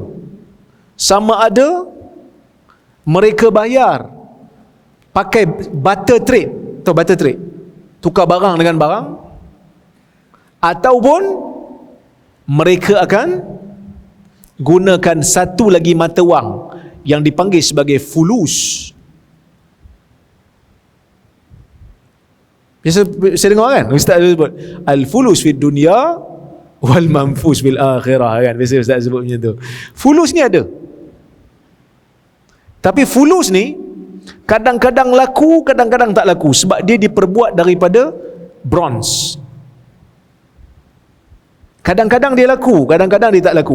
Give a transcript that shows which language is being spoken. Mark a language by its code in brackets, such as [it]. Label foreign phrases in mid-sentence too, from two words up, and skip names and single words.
[ms] Sama ada mereka bayar pakai [en] barter trade, [ms] atau [en] barter trade, [ms] tukar barang dengan barang, ataupun mereka akan gunakan satu lagi mata wang yang dipanggil sebagai fulus. Biasa saya dengar kan ustaz sebut [ar] al-fulus fid dunya wal manfus fil akhirah [ms] kan. Biasa ustaz sebut macam tu. Fulus ni ada. Tapi fulus ni kadang-kadang laku, kadang-kadang tak laku sebab dia diperbuat daripada bronze. Kadang-kadang dia laku, kadang-kadang dia tak laku.